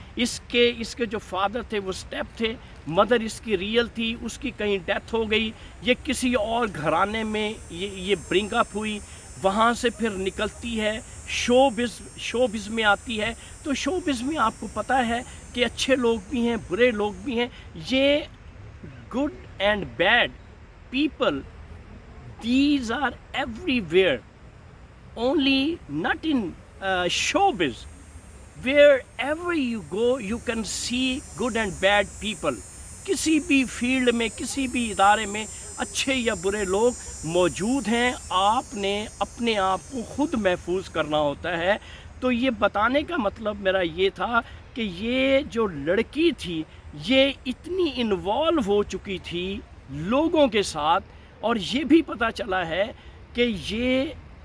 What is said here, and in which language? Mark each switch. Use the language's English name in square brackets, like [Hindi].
[Hindi] इसके जो फादर थे वो स्टेप थे, मदर इसकी रियल थी, उसकी कहीं डेथ हो गई, ये किसी और घराने में ये ब्रिंग अप हुई, वहाँ से फिर निकलती है शोबिज़ में आती है। तो शोबिज़ में आपको पता है कि अच्छे लोग भी हैं, बुरे लोग भी हैं। [English] ये good and bad people, these are everywhere, only not in showbiz. Wherever you go you can see good and bad people. [Hindi] किसी भी फील्ड में, किसी भी इदारे में अच्छे या बुरे लोग मौजूद हैं। आपने अपने आप को खुद महफूज करना होता है। तो ये बताने का मतलब मेरा ये था कि ये जो लड़की थी ये इतनी इन्वॉल्व हो चुकी थी लोगों के साथ, और ये भी पता चला है कि ये